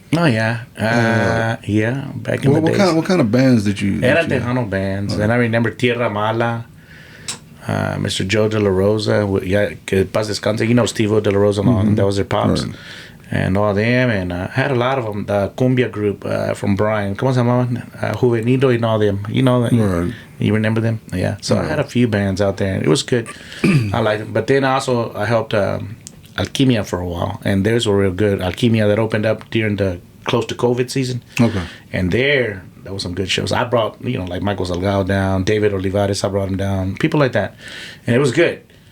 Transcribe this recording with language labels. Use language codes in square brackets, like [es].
[en] Oh yeah, back in the days. What kind of bands did you? Era Tejano bands, and I remember Tierra Mala, Mr. Joe De La Rosa, [es] que paz descanse. [en] Steve De La Rosa, that was their pops, right. And all them, and I had a lot of them. The cumbia group from Bryan, [es] ¿cómo se llamaban? [en] Juvenilo and all them. Right. You remember them? Yeah. So I had a few bands out there, and it was good. I liked them. But then also I helped Alquimia for a while, and theirs were real good. Alquimia that opened up during the close to COVID season. Okay. And there was some good shows. I brought, like Michael Salgado down, David Olivares, I brought him down, people like that. And it was good.